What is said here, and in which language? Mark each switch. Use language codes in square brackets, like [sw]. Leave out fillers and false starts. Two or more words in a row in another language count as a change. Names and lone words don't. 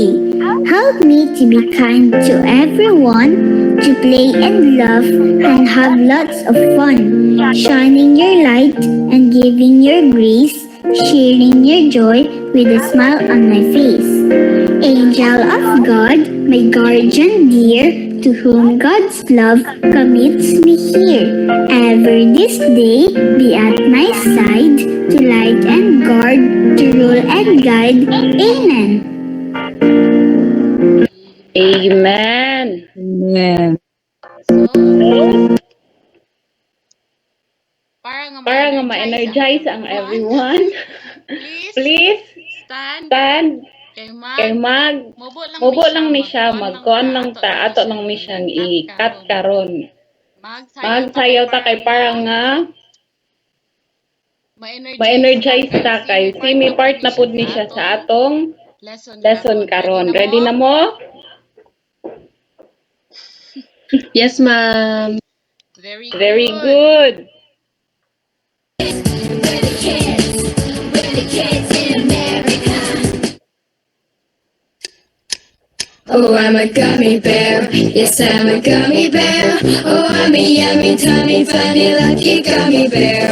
[en] Help me to be kind to everyone, to play and laugh and have lots of fun, shining your light and giving your grace, sharing your joy with a smile on my face. Angel of God, my guardian dear, to whom God's love commits me here. Ever this day, be at my side, to light and guard, to rule and guide. Amen. Amen. Amen. [ceb] Para nga ma-energize ang everyone, [en] please stand. [ceb] Kay mubo lang ni siya, magkuan lang ta, ato lang mi siyang i-cut karon. Magsayaw ta kay para nga ma-energize ta kay semi part na pud ni siya sa atong lesson karon. Ready na mo? [en] Yes, ma'am. Very good. Oh, I'm a gummy bear. Yes, I'm a gummy bear. Oh, I'm a yummy, tummy, funny, lucky gummy bear.